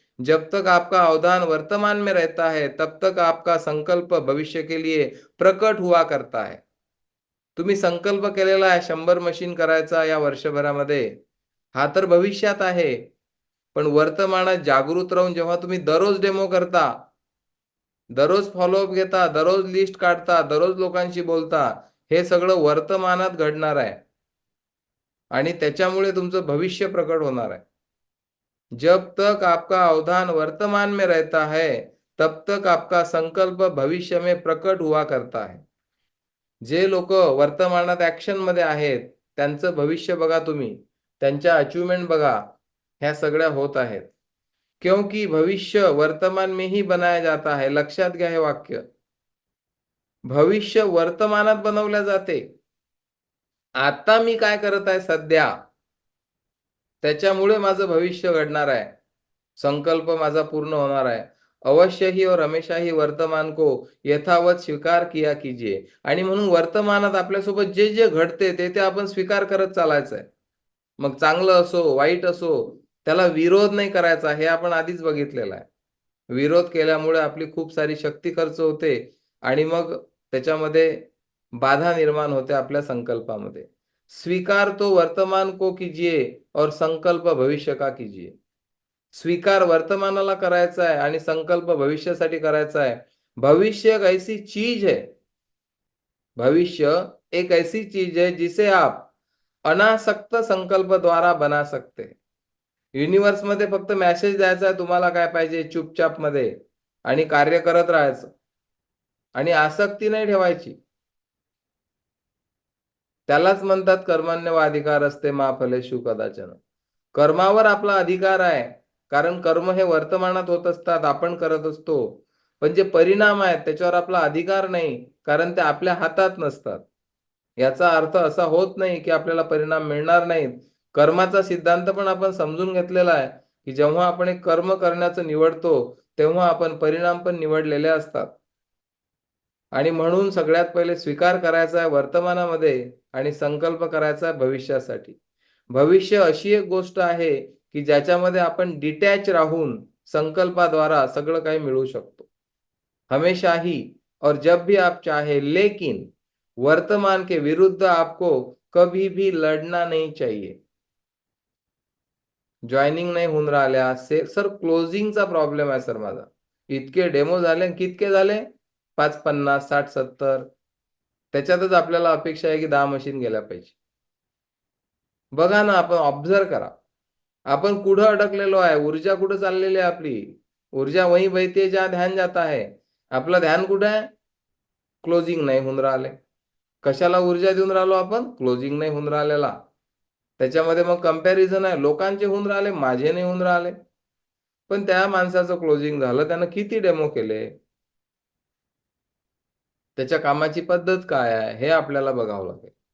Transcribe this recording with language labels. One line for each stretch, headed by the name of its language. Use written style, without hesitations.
Hindi: जब तक आपका अवधान वर्तमान में रहता है, तब तक आपका संकल्प भविष्य के लिए प्रकट हुआ करता है.
Marathi: तुम्ही संकल्प केलेला आहे 100 मशीन करायचा या वर्षभरामध्ये, हा तर भविष्यात आहे. पण वर्तमानात जागृत राहून जेव्हा तुम्ही दररोज डेमो करता, दररोज फॉलोअप घेता, दररोज लिस्ट काढता, दररोज लोकांशी बोलता, हे सगळं वर्तमानात घडणार आहे आणि त्याच्यामुळे तुमचं भविष्य प्रकट होणार आहे.
Hindi: जब तक आपका अवधान वर्तमान में रहता है, तब तक आपका संकल्प भविष्य में प्रकट हुआ करता है.
Marathi: जे लोक वर्तमानात ऍक्शन मध्ये आहेत, त्यांचं भविष्य बघा तुम्ही, त्यांच्या अचिव्हमेंट बघा, ह्या सगळ्या होत आहेत.
Hindi: क्योंकि भविष्य वर्तमान में ही बनाया जाता है.
Marathi: लक्षात घ्या हे वाक्य. भविष्य वर्तमानात बनवल्या जाते. आता मी काय करत आहे सध्या, त्याच्यामुळे माझं भविष्य घडणार आहे. संकल्प माझा पूर्ण होणार आहे.
Hindi: अवश्य ही और हमेशा ही वर्तमान को यथावत स्वीकार किया कीजिए.
Marathi: आणि म्हणून वर्तमानात आपल्यासोबत जे जे घडते ते ते आपण स्वीकार करत चालायचं आहे. मग चांगलं असो, वाईट असो, त्याला विरोध नाही करायचा, हे आपण आधीच बघितलेलं आहे. विरोध केल्यामुळे आपली खूप सारी शक्ती खर्च होते आणि मग त्याच्यामध्ये बाधा निर्माण होते आपल्या संकल्पामध्ये.
Hindi: स्वीकार तो वर्तमान को कीजिए और संकल्प भविष्य का कीजिए.
Marathi: स्वीकार वर्तमानाला करायचा आहे आणि संकल्प भविष्यासाठी करायचा आहे.
Hindi: भविष्य एक ऐसी चीज है, भविष्य एक ऐसी चीज है जिसे आप अनासक्त संकल्प द्वारा बना सकते हैं.
Marathi: युनिवर्स मध्ये फक्त मेसेज द्यायचा आहे तुम्हाला काय पाहिजे चुपचाप मध्ये, आणि कार्य करत राहायचं आणि आसक्ती नाही ठेवायची. त्यालाच म्हणतात
Sanskrit: कर्मण्यवाधिकार असते मा फलेषु कदाचन.
Marathi: कर्मावर आपला अधिकार आहे, कारण कर्म हे वर्तमानात होत असतात, आपण करत असतो. पण जे परिणाम आहेत त्याच्यावर आपला अधिकार नाही, कारण ते आपल्या हातात नसतात. याचा अर्थ असा होत नाही की आपल्याला परिणाम मिळणार नाहीत. कर्माचा सिद्धांत पण आपण समजून घेतलेला आहे की जेव्हा आपण एक कर्म करण्याचं निवडतो, तेव्हा आपण परिणाम पण निवडलेले असतात. आणि म्हणून सगळ्यात पहिले स्वीकार करायचा आहे वर्तमानामध्ये आणि संकल्प करायचा आहे भविष्यासाठी. भविष्य अशी एक गोष्ट आहे की ज्याच्यामध्ये आपण डिटॅच राहून संकल्पाद्वारा सगळं काही मिळवू शकतो.
Hindi: हमेशा ही और जब भी आप चाहे, लेकिन वर्तमान के विरुद्ध आपको कभी भी लढना नहीं चाहिए.
Marathi: जॉईनिंग नाही होऊन राहिल्या सर, क्लोजिंगचा प्रॉब्लेम आहे सर माझा. इतके डेमो झाले, कितके झाले? 5, 50, 60, 70. त्याच्यातच आपल्याला अपेक्षा आहे की 10 मशीन गेल्या पाहिजे. बघा ना, आपण ऑब्झर्व करा. आपण कुठं अडकलेलो आहे, ऊर्जा कुठं चाललेली आहे आपली.
Hindi: ऊर्जा वही बहती है जहां ध्यान जाता है.
Marathi: आपलं ध्यान कुठं आहे? क्लोजिंग नाही होऊन राहिले. कशाला ऊर्जा देऊन राहिलो आपण? क्लोजिंग नाही होऊन राहिलेला. त्याच्यामध्ये मग कंपॅरिझन आहे, लोकांचे होऊन राहिले, माझे नाही होऊन राहिले. पण त्या माणसाचं क्लोजिंग झालं, त्यानं किती डेमो केले, त्याच्या कामाची पद्धत काय आहे हे आपल्याला बघावं लागेल.